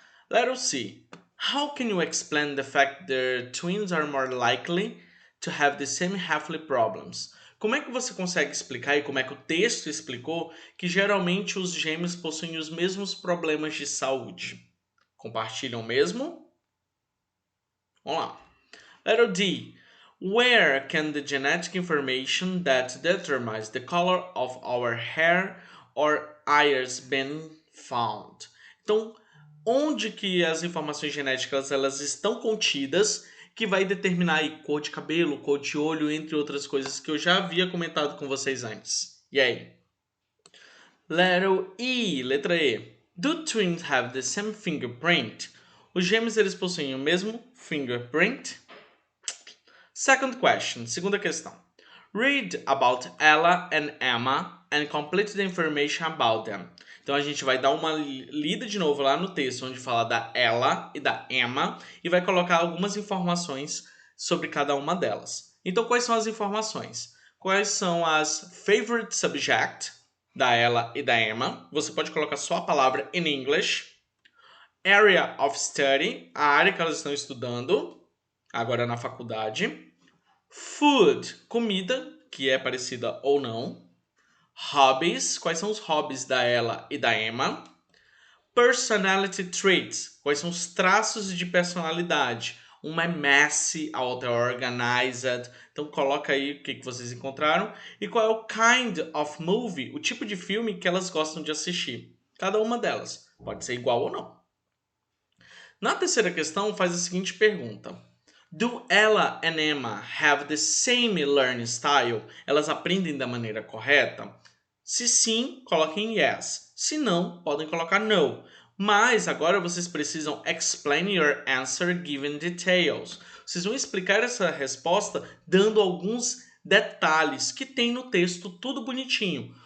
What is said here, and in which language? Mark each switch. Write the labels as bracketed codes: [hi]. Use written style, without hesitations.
[en] Letter C. How can you explain the fact that twins are more likely to have the same health problems? [pt] Como é que você consegue explicar e como é que o texto explicou que geralmente os gêmeos possuem os mesmos problemas de saúde? Compartilham mesmo? Vamos lá. [en] Letter D. Where can the genetic information that determines the color of our hair or eyes be found? [pt] Então, onde que as informações genéticas elas estão contidas, que vai determinar aí cor de cabelo, cor de olho, entre outras coisas que eu já havia comentado com vocês antes. E aí? [en] Letter E, [pt] letra E. [en] Do twins have the same fingerprint? [pt] Os gêmeos eles possuem o mesmo fingerprint? [en] Second question, [pt] segunda questão. [en] Read about Ella and Emma and complete the information about them. [pt] Então a gente vai dar uma lida de novo lá no texto onde fala da Ella e da Emma e vai colocar algumas informações sobre cada uma delas. Então quais são as informações? Quais são as [en] favorite subject [pt] da Ella e da Emma? Você pode colocar só a palavra [en] in English. Area of study, [pt] a área que elas estão estudando, agora na faculdade. Food, comida, que é parecida ou não. Hobbies, quais são os hobbies da Ella e da Emma. [en] Personality traits, [pt] quais são os traços de personalidade. Uma é messy, a outra é organized. Então coloca aí o que vocês encontraram. E qual é o [en] kind of movie, [pt] o tipo de filme que elas gostam de assistir. Cada uma delas. Pode ser igual ou não. Na terceira questão, faz a seguinte pergunta. [en] Do Ella and Emma have the same learning style? [pt] Elas aprendem da maneira correta? Se sim, coloquem [en] yes. [pt] Se não, podem colocar no. Mas agora vocês precisam [en] explain your answer given details. [pt] Vocês vão explicar essa resposta dando alguns detalhes que tem no texto, tudo bonitinho.